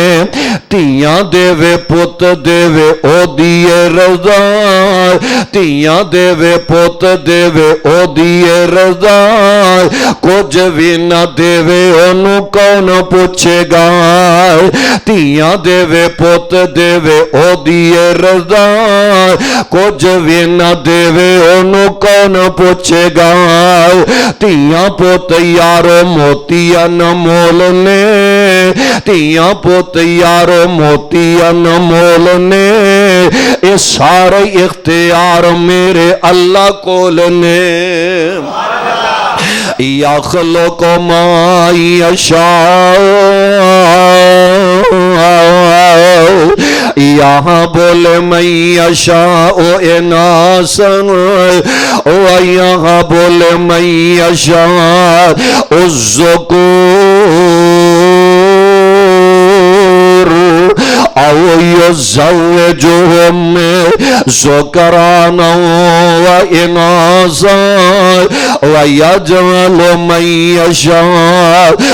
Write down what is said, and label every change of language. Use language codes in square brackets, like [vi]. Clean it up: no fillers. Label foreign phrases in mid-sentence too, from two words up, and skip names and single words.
[pa] ਧੀਆਂ ਦੇਵੇ ਪੁੱਤ ਦੇਵੇ ਓਦੀ ਰਜ਼ਾ, ਧੀਆਂ ਦੇਵੇ ਪੁੱਤ ਦੇਵੇ ਓਦੀ ਰਜ਼ਾ, ਕੁਛ ਭੀ ਨਾ ਦੇਵੇ ਓਨੂੰ ਕੌਣ ਪੁੱਛੇਗਾ। ਧੀਆਂ ਦੇਵੇ ਪੁੱਤ ਦੇਵੇ ਓਦੀ ਰਜ਼ਾ, ਕੁਛ ਭੀ ਨਾ ਦੇਵੇ ਓਨੂੰ ਕੌਣ ਪੁੱਛੇਗਾ। ਧੀਆਂ ਪੁੱਤ ਯਾਰੋ ਮੋਤੀਆ ਨ ਮੋਲ ਨੇ, ਧੀਆਂ ਪੁੱਤ ਯਾਰੋ ਮੋਤੀ ਅਨਮੋਲ ਨੇ ਇਹ ਸਾਰੇ ਇਖਤਿਆਰ ਮੇਰੇ ਅੱਲਾ ਕੋਲ ਨੇ [ar] يخلق ما يشاء يهب لمن يشاء إناثا ويهب لمن يشاء الذكور أو يزوجهم ذكرانا وإناثا ويجعل من يشاء